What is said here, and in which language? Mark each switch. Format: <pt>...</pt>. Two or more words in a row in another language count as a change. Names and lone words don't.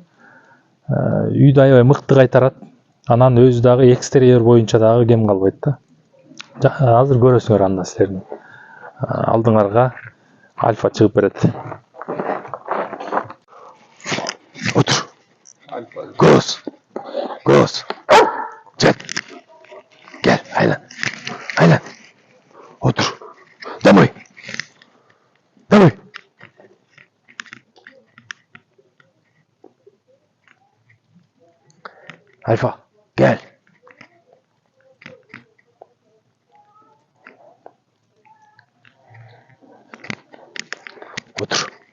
<ky>Үйдө аябай мыкты кайтарат. Анан өзү дагы экстерьер боюнча дагы кем калбайт да. Азыр көрөсүңөр анда силердин алдыңарга Альфа чыгып берет. Отур. Гоз. Гоз. Жет.</ky> <tr>Gel, aylan. Aylan. Otur.</tr> <ru>Домой. Домой. Альфа, gel.</ru> <tr>Otur.</tr>